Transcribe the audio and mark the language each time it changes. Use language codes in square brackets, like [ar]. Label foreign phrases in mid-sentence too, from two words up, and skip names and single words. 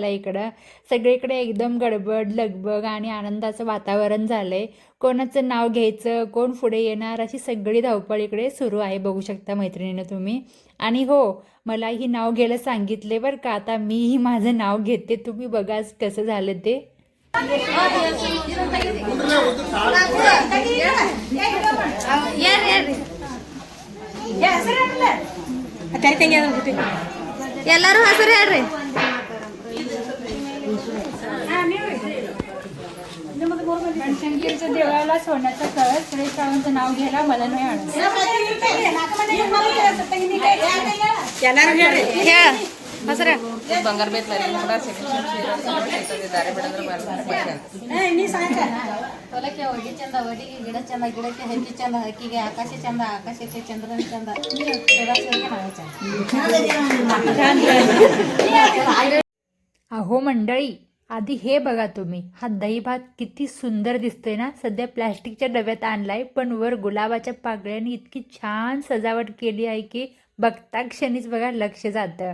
[mr] इकडं सगळीकडे एकदम गडबड लगबग आणि आनंदाचं वातावरण झालंय. कोणाचं नाव घ्यायचं, कोण पुढे येणार, अशी सगळी धावपळ इकडे सुरू आहे, बघू शकता मैत्रिणीनं तुम्ही. आणि हो, मला ही नाव घ्यायला सांगितले बरं का. आता मीही माझं नाव घेते, तुम्ही बघा कसं झालं ते. [kn] ಎಲ್ಲರೂ ಹೆಸರು ಹೇಳ್ರಿ. [mr] शंकरच्या देवाला सोन्याचा कळस, सुरेश रावांचं नाव घ्यायला मला नाही आणत. [kn] ಹೆಸರು ಬಂಗಾರ ಬೇಕಲ್ಲ ಕೂಡ ದಾರಿ ಬಿಡಂದ್ರೆ ಹೊಲಕ್ಕೆ ಹೊಡಿ ಚಂದ, ಹೊಡಿಗೆ ಗಿಡ ಚಂದ, ಗಿಡಕ್ಕೆ ಹಕ್ಕಿ ಚಂದ, ಹಕ್ಕಿಗೆ ಆಕಾಶ ಚಂದ, ಆಕಾಶಕ್ಕೆ ಚಂದ್ರನ ಚಂದ, [mr] अहो मंडळी, आधी हे बघा तुम्ही, हा दही भात किती सुंदर दिसतोय ना. सध्या प्लॅस्टिकच्या डब्यात आणलाय, पण वर गुलाबाच्या पाकळ्यांनी इतकी छान सजावट केली आहे की बघता क्षणीच बघा लक्ष जातं.